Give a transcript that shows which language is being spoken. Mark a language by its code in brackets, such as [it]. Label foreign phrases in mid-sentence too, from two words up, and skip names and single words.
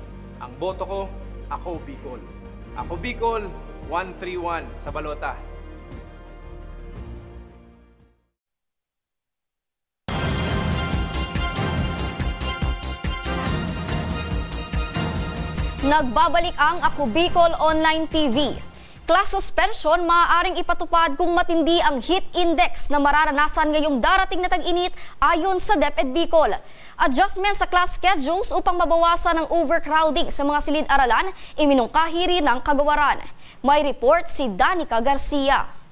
[tl] Ang boto ko, ako Bicol. Ako Bicol, 131 sa balota. Nagbabalik ang Ako Bicol Online TV. [en] Class suspension [tl] maaaring ipatupad kung matindi ang [en] heat index [tl] na mararanasan ngayong darating na tag-init ayon sa DepEd Bicol. Adjustment sa [en] class schedules [tl] upang mabawasan ang overcrowding sa mga silid-aralan iminungkahi rin ng kagawaran. May report si Danica Garcia.